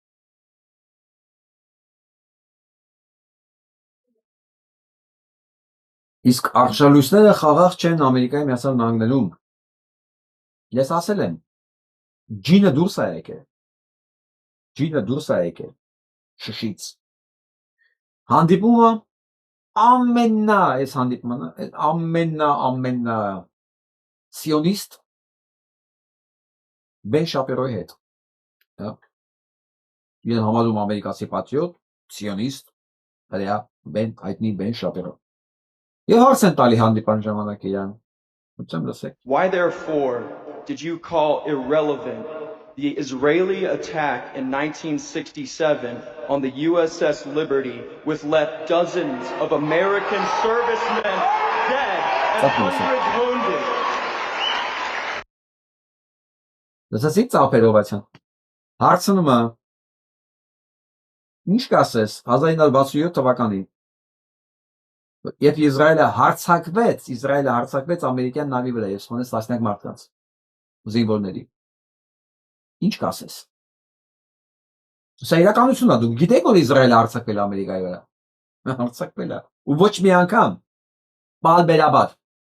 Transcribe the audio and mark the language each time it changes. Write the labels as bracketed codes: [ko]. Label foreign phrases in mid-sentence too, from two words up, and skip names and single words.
[hy] Իսկ արշալույսները խաղաղ չեն Ամերիկայի Միացյալ Նահանգներում։ Ես ասել եմ, ջինը դուրս է եկել։ Ջինը դուրս է եկել շշից։ Հանդիպումը ամենա սիոնիստ Բեն Շապիրոյի հետ։ Իրեն համարում ամերիկացի պատրիոտ, սիոնիստ, հրեա Բեն հայտնի Բեն Շապիրո։ Եվ հարց են տալի հանդիպան ժամանակ իրան։ [en] Why therefore did you call irrelevant the Israeli attack in 1967 on the USS Liberty, which left dozens of American servicemen dead and hundreds wounded? [hy] Լսեցիք ծափերովացան։ Հարցնում է, ինչ կասես 1967 թվականին, երբ Իսրայելը հարձակվեց ամերիկյան նավի վրա եւ սպանեց տասնյակ մարդկանց, զինվորների։ Ինչ կասես։ Սա իրականությունն է, դուք գիտեք, որ Իսրայելը հարձակվել է Ամերիկայի վրա։ Հարձակվել է։ Ու ոչ մի անգամ պարբերաբար։